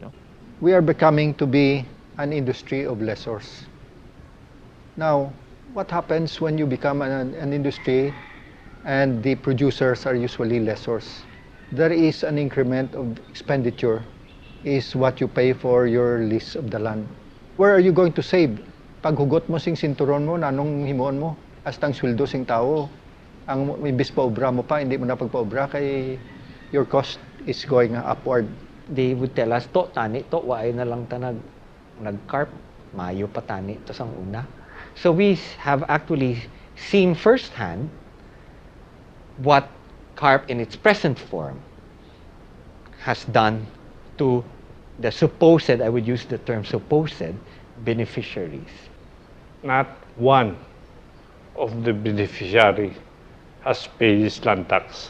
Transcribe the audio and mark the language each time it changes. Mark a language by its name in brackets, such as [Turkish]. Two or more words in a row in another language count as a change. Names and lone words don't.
[English] We are becoming to be an industry of lessors. Now, what happens when you become an industry and the producers are usually lessors? There is an increment of expenditure is what you pay for your lease of the land. Where are you going to save? [Hiligaynon] Paghugot mo sing sinturon mo, nanong himoon mo, hastang sweldo sing tao. Ang imbis pa obra mo pa, hindi mo na pagpa-obra kay [English] your cost is going upward. They would tell us, [Hiligaynon] to tani, to waay na lang ta nag-carp, mayo pa tani, to sang una. [English] So we have actually seen firsthand what carp in its present form has done to the supposed, I would use the term supposed, beneficiaries. Not one of the beneficiary has paid his land tax.